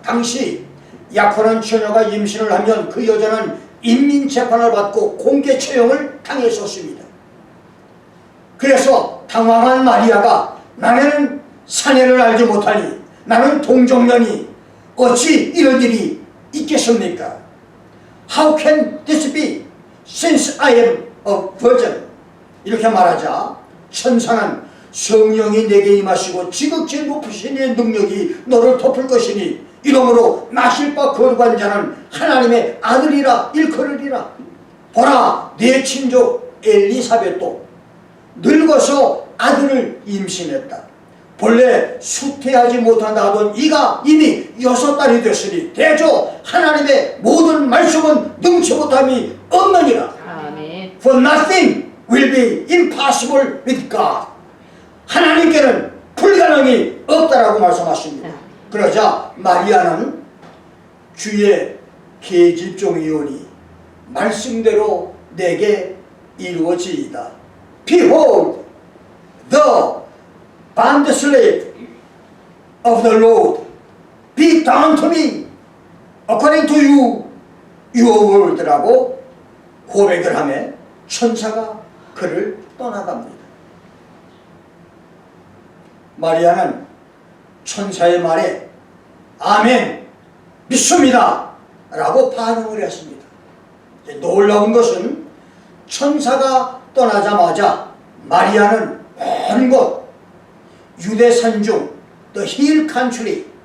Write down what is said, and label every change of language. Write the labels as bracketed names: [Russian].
[Korean] 당시 약혼한 처녀가 임신을 하면 그 여자는 인민재판을 받고 공개 처형을 당했었습니다. 그래서 당황한 마리아가 나는 사내를 알지 못하니 나는 동정녀니 어찌 이런 일이 있겠습니까? [English] How can this be since I am a virgin? [Korean] 이렇게 말하자 천사는 성령이 내게 임하시고 지극히 높으신 이의 능력이 너를 덮을 것이니 이러므로 나실 바 거룩한 자는 하나님의 아들이라 일컬으리라. 보라, 내 친족 엘리사벳도 늙어서 아들을 임신했다. 본래 수태하지 못한다 하던 이가 이미 6달이 됐으니 대저 하나님의 모든 말씀은 능치 못함이 없느니라. 아멘. [English] For nothing will be impossible with God. [Korean] 하나님께는 불가능이 없다라고 말씀하십니다. 그러자 마리아는 주의 계집종이오니 말씀대로 내게 이루어지이다. [English] Behold, the bondslave of the Lord, be done to me according to you, your word라고 [Korean] 고백을 하며 천사가 그를 떠나갑니다. 마리아는 천사의 말에 아멘 믿습니다 라고 반응을 했습니다. 놀라운 것은 천사가 떠나자마자 마리아는 먼 곳 유대 산중 The Hill Country